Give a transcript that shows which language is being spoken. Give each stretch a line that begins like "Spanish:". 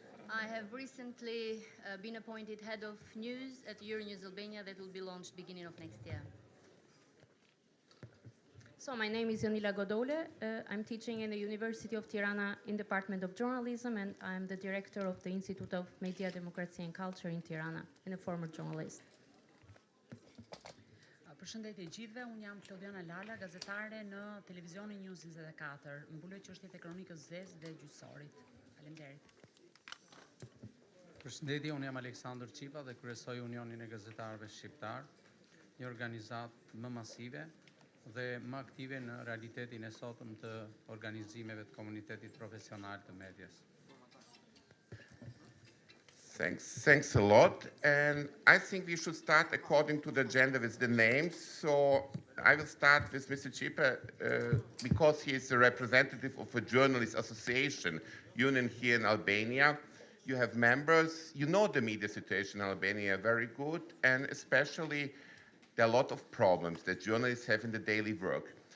English: I have recently been appointed head of news at Euronews Albania that will be launched beginning of next year. So my name is Jonila Godole. I'm teaching in the University of Tirana in Department of Journalism, and I'm the director of the Institute of Media, Democracy and Culture in Tirana, and a former journalist.
Albanian: Përshëndetje gjithëve, unë jam Klodiana Lala, gazetare në televizionin News 24. Mbuloj çështjet e kronikës zezë dhe gjyqësorit. Faleminderit. Përshëndetje, unë jam Aleksandër Qipa dhe kryesoj Unionin e Gazetarëve Shqiptar, një organizatë më masive dhe më aktive në realitetin e sotëm të organizimeve të komunitetit profesional të medias.
English: Thanks a lot. And I think we should start according to the agenda with the names. So I will start with Mr. Chipa because he is the representative of a journalist association union here in Albania. You have members, you know the media situation in Albania very good, and especially there are a lot of problems that journalists have in the daily work.